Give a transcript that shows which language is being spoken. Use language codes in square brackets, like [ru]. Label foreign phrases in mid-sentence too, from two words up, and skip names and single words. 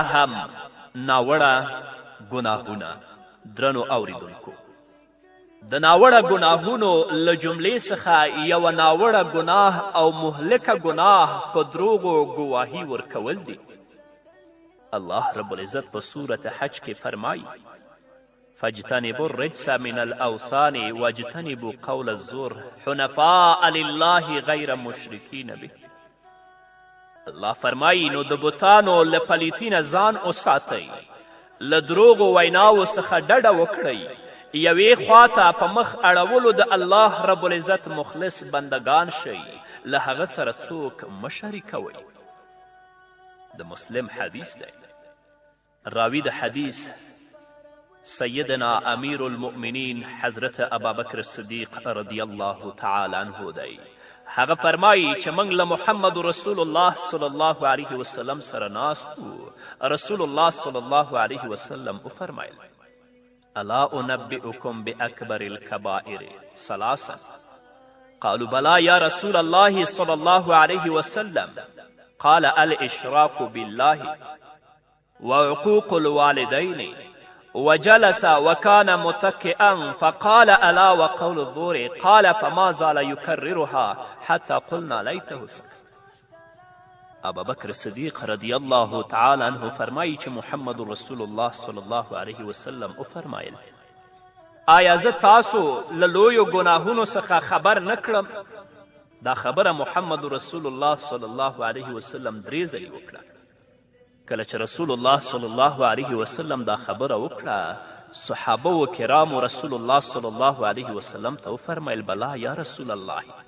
[ps] هم ناوړه ګناهونه درنو اوریدونکو د ناوړه ګناهونو له جملې څخه یوه ناوړه ګناه او مهلکه ګناه په دروغو ګواهي ورکول دي الله رب العزت په صورت حج کې فرمایي [ar] فاجتنبوا الرجس من الاوثان واجتنبوا قول الزور حنفاء لله غیر مشرکین [ps] به الله فرمایي نو د بتانو له پلیتي نه ځان وساتئ له دروغو ویناو څخه ډډه وکړئ یوې خواته په مخ اړولو د الله رب العزت مخلص بندگان شئ له هغه سره څوک مه شریکوئ د مسلم حدیث دی راوی د حدیث سیدنا امیر المؤمنین حضرت ابابکر صدیق رضی [ar] الله تعالی عنه [ps] دی هغه فرمایي چې موږ له محمد رسول الله [ar] صلی الله علیه وسلم [ps] سره ناست وو رسول الله [ar] صلی الله علیه وسلم [ps] وفرمایل [ar] الا انبئكم باکبر الكبائر ثلاثا قالوا بلى يا رسول الله صلى الله عليه وسلم قال الاشراك بالله وعقوق الوالدين وجلس وكان متكئا فقال الا وقول الزور قال فما زال يكررها حتى قلنا ليته سكت ابابکر صدیق رضی الله تعالی عنه [ps] فرمایي چې محمد رسول الله [ar] صلی الله علیه وسلم [ps] وفرمایل آیا زه تاسو له لویو ګناهونو څخه خبر نه کړم دا خبره محمد رسول الله [ar] صلی الله علیه وسلم [ps] درې ځلې وکړه کله چې رسول الله [ar] صلی الله علیه وسلم [ps] دا خبره وکړه صحابه و کرامو رسول الله [ar] صلی الله علیه وسلم [ps] ته وفرمیل [ar] بلا یا رسول الله